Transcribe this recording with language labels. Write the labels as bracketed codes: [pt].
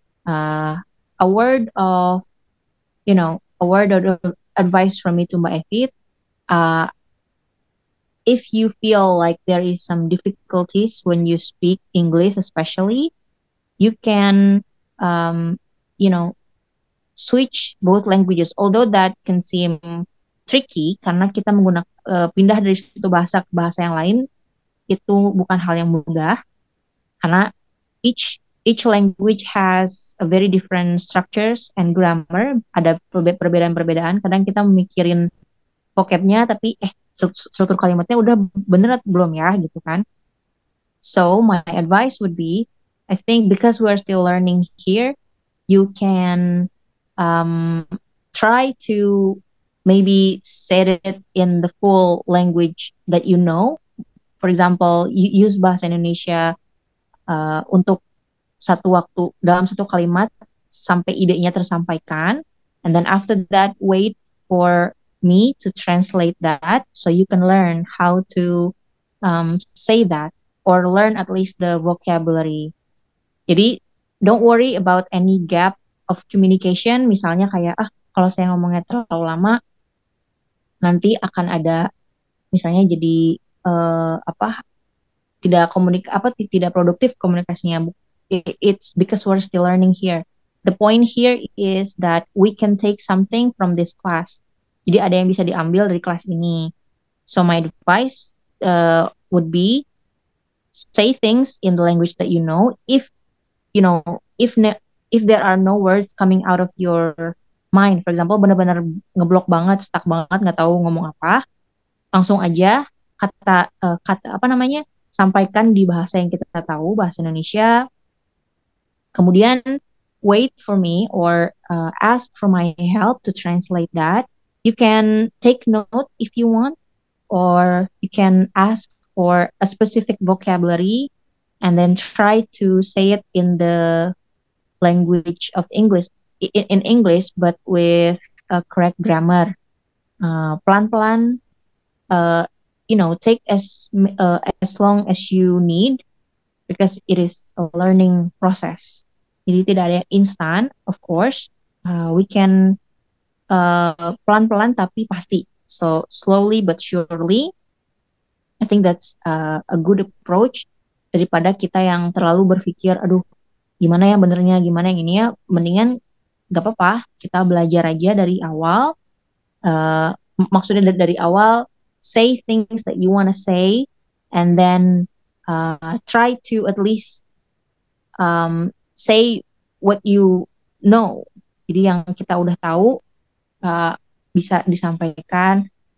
[en] A word of, a word of advice from me to Mbak Evit. If you feel like there is some difficulties when you speak English, especially, you can, um, you know, switch both languages. Although that can seem tricky [id] karena kita pindah dari satu bahasa ke bahasa yang lain, itu bukan hal yang mudah. [en] karena each language has a very different structures and grammar. [id] Ada perbedaan-perbedaan. Kadang kita mikirin vocabnya, tapi struktur kalimatnya udah bener belum ya gitu kan. [en] So my advice would be, I think because we're still learning here, you can um, try to maybe say it in the full language that you know. For example, use bahasa Indonesia [id] untuk satu waktu dalam satu kalimat sampai idenya tersampaikan, [en] and then after that wait for me to translate that so you can learn how to say that or learn at least the vocabulary. Jadi don't worry about any gap of communication. [id] Misalnya kayak kalau saya ngomongnya terlalu lama nanti akan ada misalnya jadi tidak produktif komunikasinya. [en] It's because we're still learning here. The point here is that we can take something from this class. [id] Jadi ada yang bisa diambil dari kelas ini. [en] So my advice would be say things in the language that you know. If there are no words coming out of your mind, for example, [id] benar-benar ngeblok banget, stuck banget, nggak tahu ngomong apa, langsung aja kata sampaikan di bahasa yang kita tahu, bahasa Indonesia. [en] Kemudian wait for me or ask for my help to translate that. You can take note if you want, or you can ask for a specific vocabulary and then try to say it in the language of English, in English, but with correct grammar. Pelan-pelan, take as long as you need, because it is a learning process. [id] Jadi tidak ada yang instan, [en] of course. We can [id] pelan-pelan tapi pasti. [en] So slowly but surely. I think that's a good approach [id] daripada kita yang terlalu berpikir, aduh, gimana ya benernya, gimana yang ini ya. Mendingan gak apa-apa, kita belajar aja dari awal. Maksudnya dari awal, [en] say things that you want to say, and then try to at least say what you know. [id] Jadi yang kita udah tahu bisa disampaikan.